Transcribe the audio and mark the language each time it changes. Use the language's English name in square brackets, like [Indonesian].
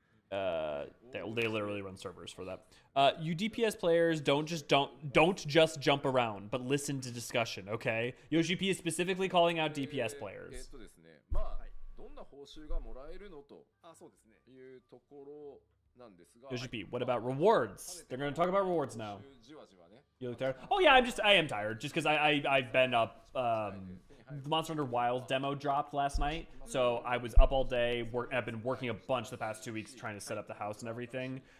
[English] They literally run servers for that. You DPS players don't just jump around, but listen to discussion, okay? YoshiP is specifically calling out DPS players. [Japanese] まあどんな報酬がもらえるのというところなんですが。 [English] YoshiP, what about rewards? They're going to talk about rewards now. You look tired? Oh yeah, I am tired, just because I've been up. The Monster Hunter Wilds demo dropped last night, so I was up all day. I've been working a bunch the past 2 weeks trying to set up the house and everything.